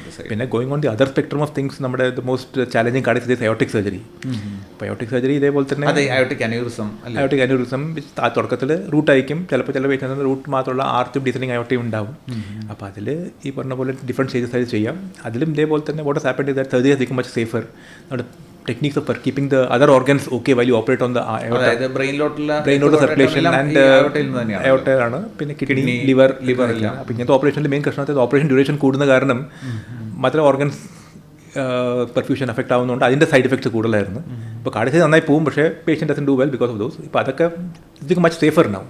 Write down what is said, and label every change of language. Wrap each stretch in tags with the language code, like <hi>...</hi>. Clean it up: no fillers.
<ml>പിന്നെ</ml> <en>going on the other spectrum of things,</en> <ml>നമ്മുടെ</ml> <en>most challenging</en> <ml>cardiac surgery aortic surgery. അപ്പോൾ aortic surgery ഇതേപോലെ തന്നെ</ml> <en>aortic aneurysm</en> <ml>ആ തുടക്കത്തിൽ റൂട്ടായിരിക്കും. ചിലപ്പോൾ ചില പേഷ്യൻസിന് റൂട്ട് മാത്രമുള്ള ആർച്ചും ഡിസൈനിങ് അയോട്ടയും ഉണ്ടാവും. അപ്പോൾ അതിൽ ഈ പറഞ്ഞ പോലെ ഡിഫറെൻറ്റ് സ്റ്റേജസ് ആയിട്ട് ചെയ്യാം. അതിലും ഇതേപോലെ തന്നെ</ml> <en>What has happened that surgery has become much safer.</en> <ml>നമ്മുടെ</ml> <en>techniques of keeping the other organs okay while you operate on the aorta.</en> <ml>അതായത് ബ്രെയിനിലോട്ടുള്ള സർക്കുലേഷൻ ആൻഡ് അയോർട്ട ആണ്, പിന്നെ കിഡ്നി, ലിവർ എല്ലാം. അപ്പോൾ ഇങ്ങനത്തെ ഓപ്പറേഷനിൽ മെയിൻ പ്രശ്നത്തിൽ ഓപ്പറേഷൻ ഡ്യൂറേഷൻ കൂടുന്ന കാരണം മറ്റുള്ള ഓർഗൻസ് പെർഫ്യൂഷൻ എഫക്റ്റ് ആവുന്നതുകൊണ്ട് അതിൻ്റെ സൈഡ് എഫക്ട്സ് കൂടുതലായിരുന്നു. ഇപ്പോൾ കാർഡിയക് നന്നായി പോകും, പക്ഷേ patient</ml> <en>Doesn't do well because of those.</en> <ml>ഇപ്പോൾ അതൊക്കെ ഇത് മച്ച് സേഫർ ഉണ്ടാവും.</ml>